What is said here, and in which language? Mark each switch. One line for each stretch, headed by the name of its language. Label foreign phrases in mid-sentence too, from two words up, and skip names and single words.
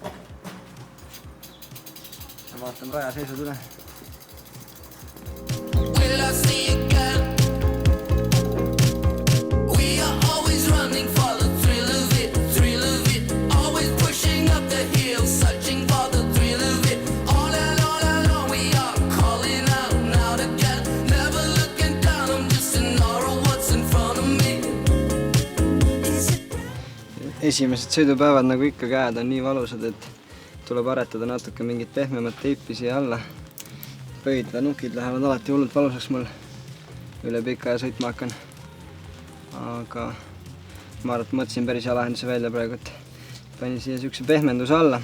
Estonian: Ja vaatan raja seisud üle.
English: Will I see again? We are always running for the thrill of it, always pushing up the hill, searching for the thrill of it. All along we are calling out now again, never looking down, I'm just in awe of what's in front of me.
Estonian: Esimesed sõidupäevad, nagu ikka, käed on nii valusad, et tuleb aretada natuke mingit pehmemat teipi siia alla. Pöid ja nukid lähevad alati hullult valusaks mul. Üle pika ja sõitma hakkan. Aga ma arvan, et mõtlesin päris hea lahenduse välja praegu, et panin siia siukse pehmenduse alla.